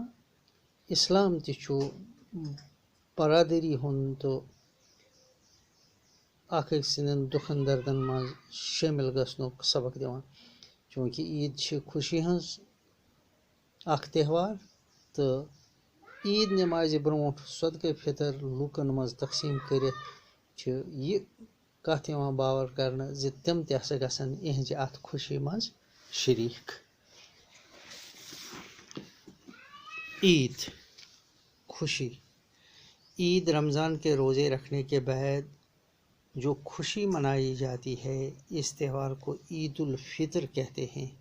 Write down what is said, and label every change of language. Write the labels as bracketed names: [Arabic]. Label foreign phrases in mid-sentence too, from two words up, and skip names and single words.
[Kashmiri] اسلام تہِ چھُ برادری ہُنٛد تہٕ اکھ أکۍ سٕنٛدٮ۪ن دُکھن دردن منٛز شٲمِل گژھنُک سبق دِوان، چوٗنٛکہِ عید چھِ خوشی ہٕنٛز اکھ تہوار تہٕ عید نمازِ برونٛٹھ صدقہ فطر لوٗکن منٛز تقسیٖم کٔرِتھ چھِ یہِ کتھ یوان باور کرنے ز تم تہ ہسا گژھن یہنزِ اتھ خوشی مز شریک. [Urdu] عید خوشی. عید رمضان کے روزے رکھنے کے بعد جو خوشی منائی جاتی ہے اس تہوار کو عید الفطر کہتے ہیں.